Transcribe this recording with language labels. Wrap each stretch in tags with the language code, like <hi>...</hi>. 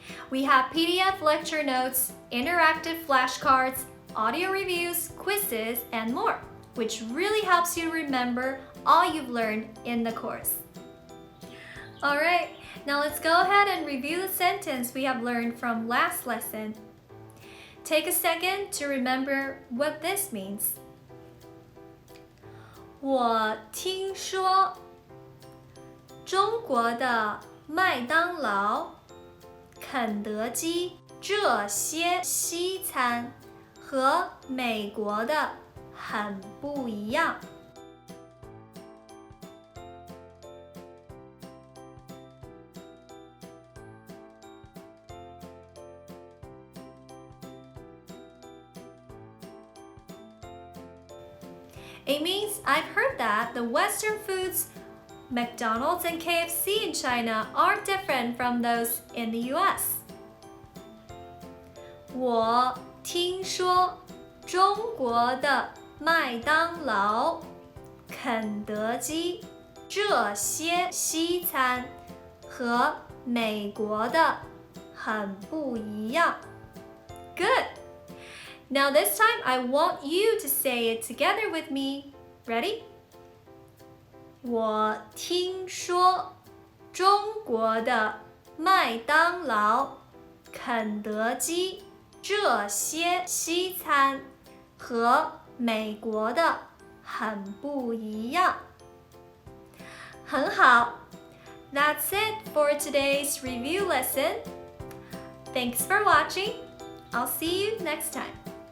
<en>We have PDF lecture notes, interactive flashcards, audio reviews, quizzes, and more, which really helps you remember all you've learned in the course. Alright, now let's go ahead and review the sentence we have learned from last lesson. Take a second to remember what this means.</en> <zh>我听说中国的麦当劳、肯德基这些西餐和美国的很不一样。</zh> <en>It means I've heard that the Western foods, McDonald's and KFC in China are different from those in the US.</en> <zh>我听说中国的麦当劳、肯德基这些西餐和美国的很不一样。</zh> <en>Good! Now this time I want you to say it together with me. Ready?</en> <zh>我听说中国的麦当劳、肯德基这些西餐和美国的很不一样。很好。</zh> <en>That's it for today's review lesson. Thanks for watching. I'll see you next time.</en>